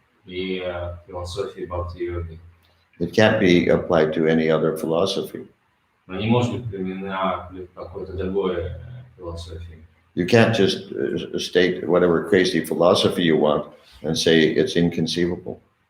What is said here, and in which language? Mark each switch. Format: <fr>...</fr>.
<ru>И философии Бхакти-йоги.</ru> <en>It can't be applied to any other philosophy.</en> <ru>Но не может быть применена к какой-то другой философии.</ru> <en>You can't just state whatever crazy philosophy you want and say it's inconceivable.</en>